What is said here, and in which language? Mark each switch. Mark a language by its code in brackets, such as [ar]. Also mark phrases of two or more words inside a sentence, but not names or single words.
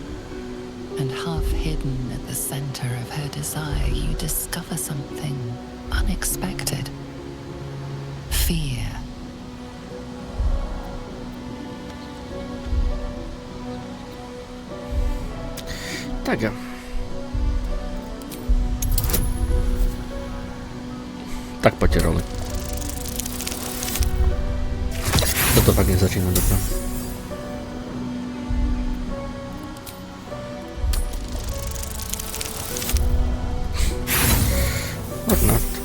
[en] And half hidden at the center of her desire, you discover something unexpected. Fear. [sk] Tak. Tak poďte roli. Toto fakt nezačína dobre. [en] Or not.